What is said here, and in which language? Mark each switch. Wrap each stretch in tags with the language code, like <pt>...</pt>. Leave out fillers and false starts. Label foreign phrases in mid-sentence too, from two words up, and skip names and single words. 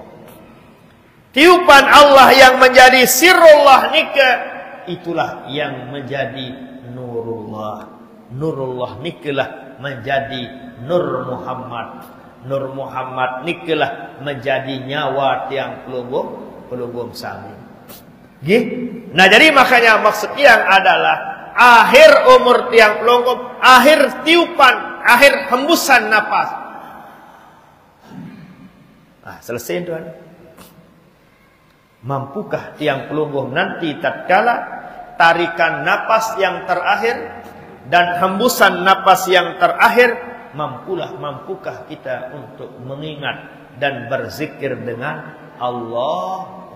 <id>Tiupan Allah yang menjadi sirrullah nika, itulah yang menjadi nurullah. Nurullah nikelah menjadi nur Muhammad. Nur Muhammad nikelah menjadi nyawa</id> <sas>tiang pelunggung sami.</sas> <id>Nah, jadi makanya maksud yang adalah akhir umur</id> <sas>tiang pelunggung,</sas> <id>akhir tiupan, akhir hembusan napas. Nah, selesai tuan. Mampukah</id> <sas>tiang pelunggung</sas> <id>nanti tatkala tarikan napas yang terakhir dan hembusan napas yang terakhir, mampukah kita untuk mengingat dan berzikir dengan Allah.</id>